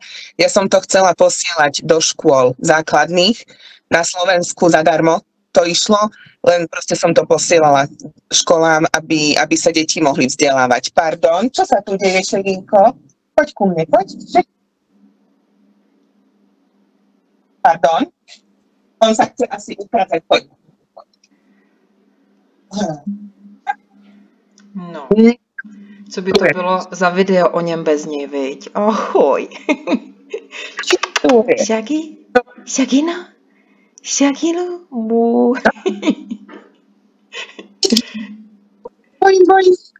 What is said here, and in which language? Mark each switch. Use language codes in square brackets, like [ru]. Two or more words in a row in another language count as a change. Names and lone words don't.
[sk] Ja som to chcela posielať do škôl základných, na Slovensku zadarmo to išlo, len proste som to posielala školám, aby sa deti mohli vzdelávať. Pardon, čo sa tu deje, Šeginko? Poď ku mne, poď. Pardon? On sa chce asi ukázať, poď. [cs] No, co by to bylo za video o něm bez něj, viď? Ahoj. Shaggy? Shagino? Shagino? Bú. Boj.